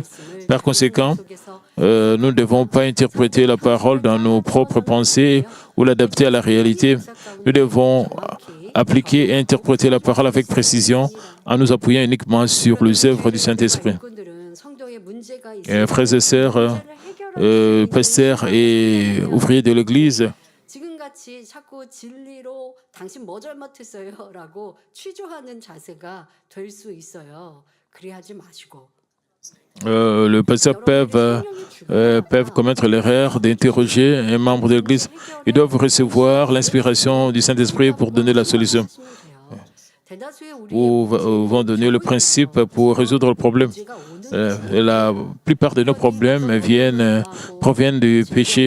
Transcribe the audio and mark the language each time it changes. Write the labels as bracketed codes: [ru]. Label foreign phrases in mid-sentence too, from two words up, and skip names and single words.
[fr] Par conséquent, nous ne devons pas interpréter la parole dans nos propres pensées ou l'adapter à la réalité. Nous devons appliquer et interpréter la parole avec précision en nous appuyant uniquement sur les œuvres du Saint-Esprit. Frères et sœurs, pasteurs et ouvriers de l'Église, [ko] 지금같이 자꾸 진리로 당신 뭐 잘못했어요? 라고 취조하는 자세가 될 수 있어요. 그래하지 마시고. [fr] le pasteur peuvent commettre l'erreur d'interroger un membre de l'Église. Ils doivent recevoir l'inspiration du Saint-Esprit pour donner la solution. Ou vont donner le principe pour résoudre le problème. La plupart de nos problèmes proviennent du péché.